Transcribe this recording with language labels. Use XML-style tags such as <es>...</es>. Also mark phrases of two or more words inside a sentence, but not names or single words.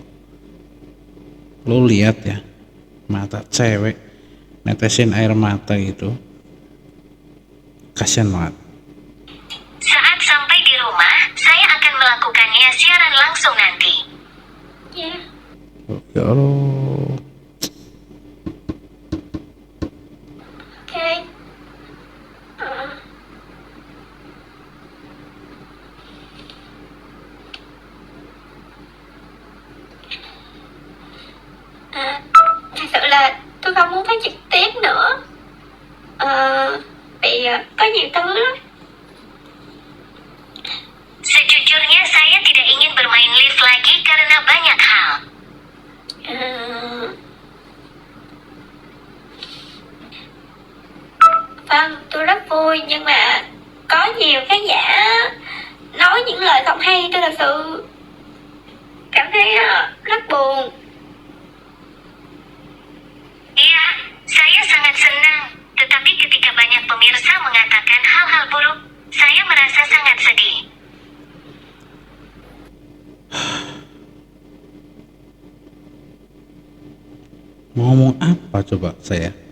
<id>Lo lihat ya, mata cewek netesin air mata gitu, kasian banget. Saat sampai di rumah, saya akan melakukannya siaran langsung nanti. Ya.</id> <ar>يا الله.</ar> <id>Oke. Ờ.</id> <vi>Thật sự là tôi không muốn phát trực tiếp nữa. Vì có nhiều thứ lắm.</vi> <id>Sejujurnya saya tidak ingin bermain lift lagi karena banyak hal.</id> <vi>Ờ, Vâng, tôi rất vui nhưng mà có nhiều khán giả nói những lời không hay, tôi thật sự cảm thấy rất buồn.</vi> <id>Iya, saya sangat senang. Tetapi ketika banyak pemirsa mengatakan hal-hal buruk, saya merasa sangat sedih. Mau ngomong apa coba saya?</id>